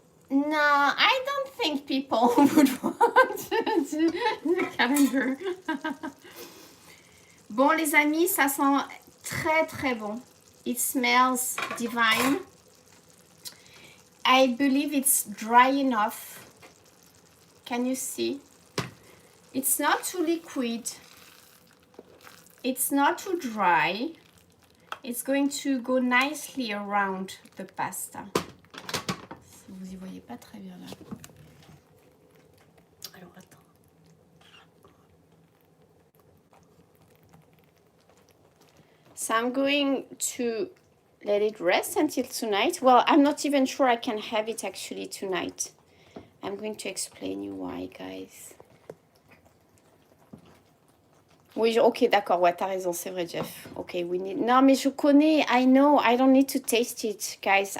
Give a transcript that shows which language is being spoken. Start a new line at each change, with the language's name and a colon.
English: No, I don't think people would want the calendar.
French: Bon, les amis, ça sent très très bon.
English: It smells divine. I believe it's dry enough. Can you see? It's not too liquid. It's not too dry. It's going to go nicely around the pasta.
French: Vous y voyez pas très bien là. Alors attends.
English: So I'm going to let it rest until tonight. Well, I'm not even sure I can have it actually tonight. I'm going to explain you why, guys.
French: Oui, ok, d'accord, ouais, t'as raison, c'est vrai, Jeff.
English: Ok, we need...
French: Non, mais je connais,
English: I know, I don't need to taste it, guys.